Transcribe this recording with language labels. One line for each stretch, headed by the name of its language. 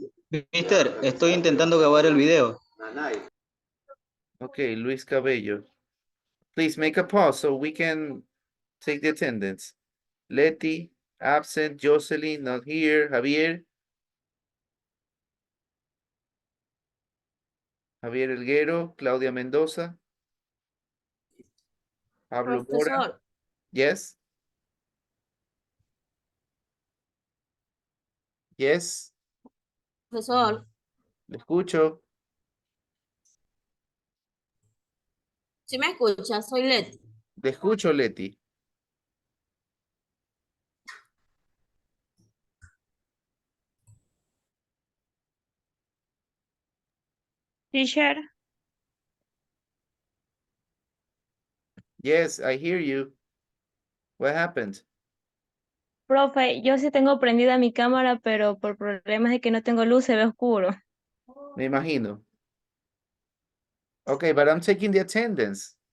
Spanish: Mister, estoy intentando grabar el video.
English: Okay, Luis Cabello. Please make a pause so we can take the attendance. Leti, absent. Jocelyn, not here. Javier. Javier Elguero. Claudia Mendoza. Pablo Mora.
Spanish: Profesor,
English: Yes. Yes.
Spanish: profesor, Le escucho. si me escucha, soy Leti. Le escucho, Leti.
English: Teacher, Yes, I hear you. What happened?
Spanish: profe, yo sí tengo prendida mi cámara, pero por problemas de que no tengo luz se ve oscuro. Me imagino.
English: Okay, but I'm taking the attendance.